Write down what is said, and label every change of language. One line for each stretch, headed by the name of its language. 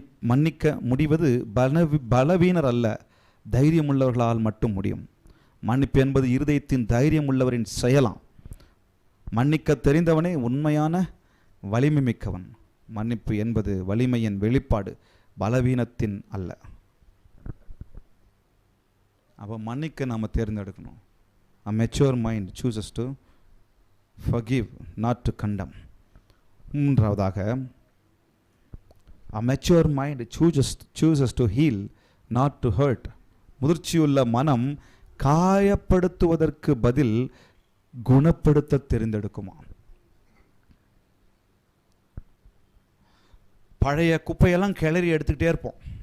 Tamil: மன்னிக்க முடிவது பலவீனர் அல்ல, தைரியம் உள்ளவர்களால் மட்டும் முடியும். மன்னிப்பு என்பது இருதயத்தின் தைரியம் உள்ளவரின் செயலாம். மன்னிக்க தெரிந்தவனே உண்மையான வலிமை மிக்கவன். மன்னிப்பு என்பது வலிமையின் வெளிப்பாடு, பலவீனத்தின் அல்ல. அப்போ மன்னிக்க நாம் தேர்ந்தெடுக்கணும்.
English: A mature mind chooses to forgive, not to condemn.
Tamil: மூன்றாவதாக,
English: a mature mind chooses to heal, not to hurt.
Tamil: முதிர்ச்சியுள்ள மனம் காயப்படுத்துவதற்கு பதில் குணப்படுத்த தெரிந்தெடுக்குமா. பழைய குப்பையெல்லாம் கிளறி எடுத்துக்கிட்டே இருப்போம்.